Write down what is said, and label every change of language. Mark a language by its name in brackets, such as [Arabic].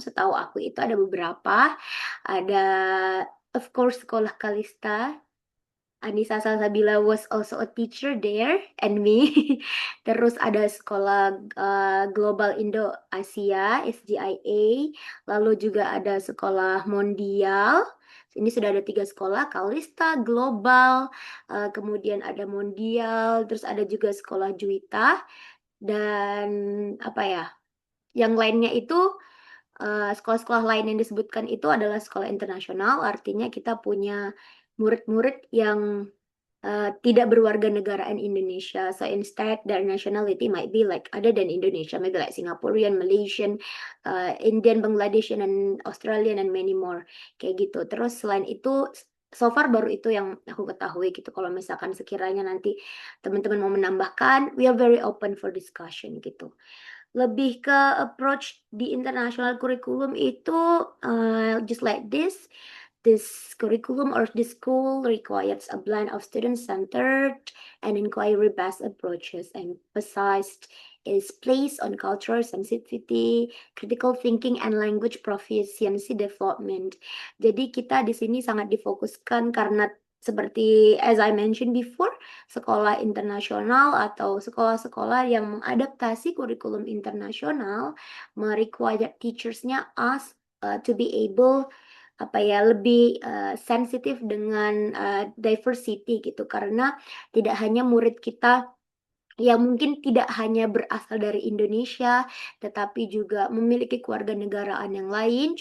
[Indonesian] Setahu aku itu ada beberapa. Ada [English] of course [Indonesian] sekolah Kalista. [English] Anissa Salsabila was also a teacher there and me. [Indonesian] Terus ada sekolah Global Indo Asia SGIA, lalu juga ada sekolah Mondial. Ini sudah ada 3 sekolah, Kalista, Global, kemudian ada Mondial, terus ada juga sekolah Juwita dan apa ya? Yang lainnya itu sekolah-sekolah lain yang disebutkan itu adalah sekolah internasional, artinya kita punya murid-murid yang tidak berwarga negaraan Indonesia. [English] So instead, their nationality might be like other than Indonesia, maybe like Singaporean, Malaysian, Indian, Bangladeshian, and Australian, and many more. [Indonesian] Kayak gitu. Terus selain itu, [English] so far [Indonesian] baru itu yang aku ketahui gitu. Kalau misalkan sekiranya nanti teman-teman mau menambahkan, [English] we are very open for discussion [Indonesian] gitu. Lebih ke approach di international curriculum itu [English] just like this. This curriculum or this school requires a blend of student-centered and inquiry-based approaches. Emphasized is placed on cultural sensitivity, critical thinking, and language proficiency development. [Indonesian] Jadi kita di sini sangat difokuskan karena seperti [English] as I mentioned before, [Indonesian] sekolah internasional atau sekolah-sekolah yang mengadaptasi kurikulum internasional merequire teachers-nya [English] us to be able [Indonesian] lebih sensitif dengan diversity gitu karena tidak hanya murid kita yang mungkin tidak hanya berasal dari Indonesia tetapi juga memiliki kewarganegaraan yang lain.